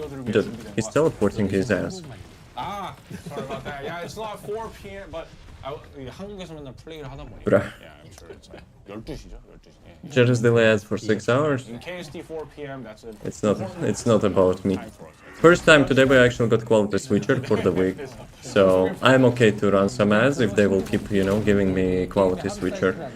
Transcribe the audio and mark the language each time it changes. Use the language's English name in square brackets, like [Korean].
[English] Dude, he's teleporting his ass. Ah, sorry about that. Yeah, it's not 4 p.m. but [Korean] 한국에서 맨날 플레이를 하다 보니까. [English] Bruh. Yeah, I'm sure it's like [Korean] 12시죠, 12시. [English] Yeah. Just delayed for 6 hours. In KST 4 p.m. that's a It's not about me. time for us. First time today we actually got quality switcher for the week. So I'm okay to run some ads if they will keep, you know, giving me quality switcher.